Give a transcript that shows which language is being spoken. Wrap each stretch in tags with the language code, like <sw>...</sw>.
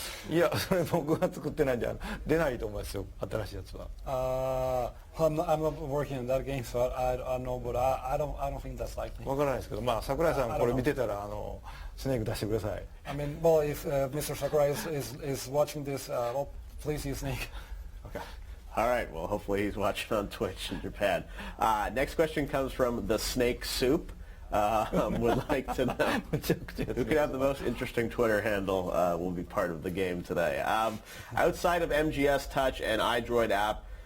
<ja>いや、それ僕が作ってないんで出ないと思いますよ、新しいやつは。</ja> <en>I'm not working on that game, so I don't know, but I don't think that's likely.</en> <ja>わからないですけど、桜井さんこれ見てたらスネーク出してください。</ja> <en>I mean, well, if Mr. Sakurai is watching this, well, please use Snake. Okay. All right. Well, hopefully he's watching on Twitch in Japan. Next question comes from the Snake Soup. Would like to know who could have the most interesting Twitter handle will be part of the game today. Outside of MGS Touch and iDroid app,</en>